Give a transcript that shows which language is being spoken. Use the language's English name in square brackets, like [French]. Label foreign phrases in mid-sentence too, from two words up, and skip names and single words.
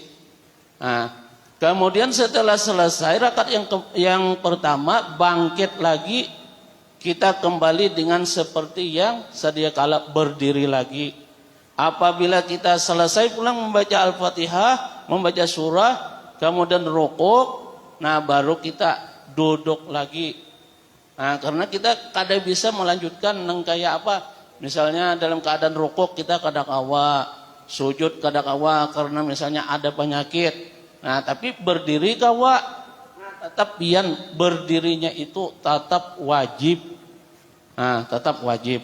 [Indonesian] Kemudian setelah selesai rakaat yang pertama, bangkit lagi, kita kembali dengan seperti yang sedia kala berdiri lagi. Apabila kita selesai pulang membaca Al-Fatihah, membaca surah, kemudian rukuk, baru kita duduk lagi. Karena kita kada bisa melanjutkan nang kayak apa. Misalnya dalam keadaan rukuk kita kada kawa, sujud kada kawa karena misalnya ada penyakit. Tapi berdiri kawa, tetap pian berdirinya itu tetap wajib. Tetap wajib.